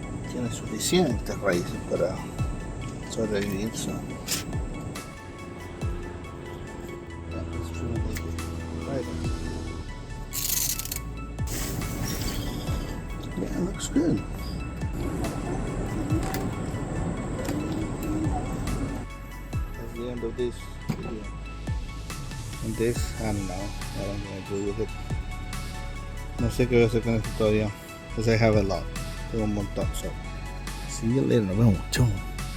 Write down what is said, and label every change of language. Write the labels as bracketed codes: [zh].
[es] Tiene suficientes raíces para sobrevivir, so. [en] Yeah, let's trim it like this. Right. Yeah, it looks good. That's the end of this video. And this, I don't know. I don't know what to do with it. [es] No sé qué voy a hacer con esto todavía. [en] Because I have a lot. [es] Tengo un montón. [en] So, see you later. [es] Nos vemos. Chau.